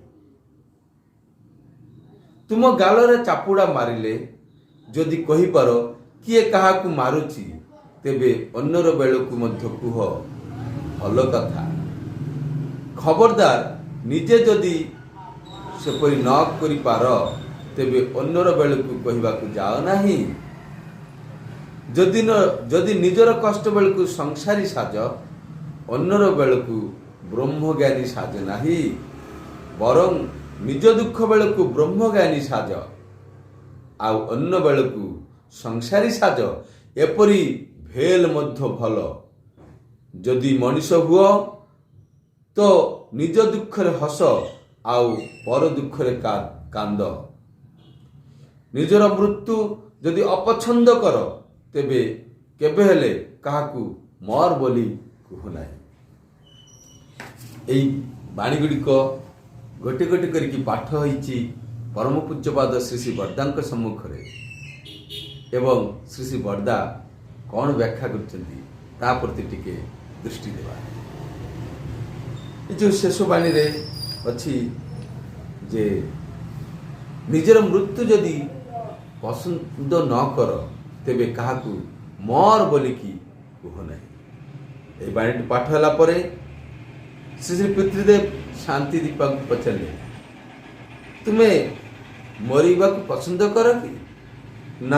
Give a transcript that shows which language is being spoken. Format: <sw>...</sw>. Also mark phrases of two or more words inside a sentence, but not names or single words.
<or>ତୁମ ଗାଲରେ ଚାପୁଡ଼ା ମାରିଲେ ଯଦି କହି ପାର କିଏ କାହାକୁ ମାରୁଛି ତେବେ ଅନ୍ୟର ବେଳକୁ ମଧ୍ୟ କୁହ ଭଲ କଥା। ଖବରଦାର ନିଜେ ଯଦି ସେପରି ନ କରି ପାର ତେବେ ଅନ୍ୟର ବେଳକୁ କହିବାକୁ ଯାଅ ନାହିଁ। ଯଦି ନିଜର କଷ୍ଟ ବେଳକୁ ସଂସାରୀ ସାଜ ଅନ୍ୟର ବେଳକୁ ବ୍ରହ୍ମଜ୍ଞାନୀ ସାଜ ନାହିଁ। ବରଂ ନିଜ ଦୁଃଖ ବେଳକୁ ବ୍ରହ୍ମଜ୍ଞାନୀ ସାଜ ଆଉ ଅନ୍ୟ ବେଳକୁ ସଂସାରୀ ସାଜ। ଏପରି ହେଲେ ମଧ୍ୟ ଭଲ। ଯଦି ମଣିଷ ହୁଅ ତ ନିଜ ଦୁଃଖରେ ହସ ଆଉ ପର ଦୁଃଖରେ କାନ୍ଦ। ନିଜର ମୃତ୍ୟୁ ଯଦି ଅପଛନ୍ଦ କର ତେବେ କେବେ ହେଲେ କାହାକୁ ମର ବୋଲି କୁହ ନାହିଁ। ଏହି ବାଣୀ ଗୁଡ଼ିକ ଗୋଟି ଗୋଟି କରିକି ପାଠ ହୋଇଛି ପରମ ପୂଜ୍ୟପାଦ ଶ୍ରୀ ଶ୍ରୀ ବରଦାଙ୍କ ସମ୍ମୁଖ ରେ। ଏବଂ ଶ୍ରୀ ଶ୍ରୀ ବରଦା କଣ ବ୍ୟାଖ୍ୟା କରୁଛନ୍ତି ତା ପ୍ରତି ଟିକେ ଦୃଷ୍ଟି ଦେବା। ଯୋଉ ଶେଷ ବାଣୀ ରେ ଅଛି ଯେ ନିଜର ମୃତ୍ୟୁ ଯଦି ପସନ୍ଦ ନ କର ତେବେ କାହାକୁ ମର ବୋଲିକି କୁହ ନାହିଁ। ଏ ବାଣୀ ପାଠ ହେଲା ପରେ ଶ୍ରୀ ଶ୍ରୀ ପିତୃଦେବ ଶାନ୍ତି ଦୀପା ପଚାରେ ତୁମେ ମରିବାକୁ ପସନ୍ଦ କର କି ନା।</or>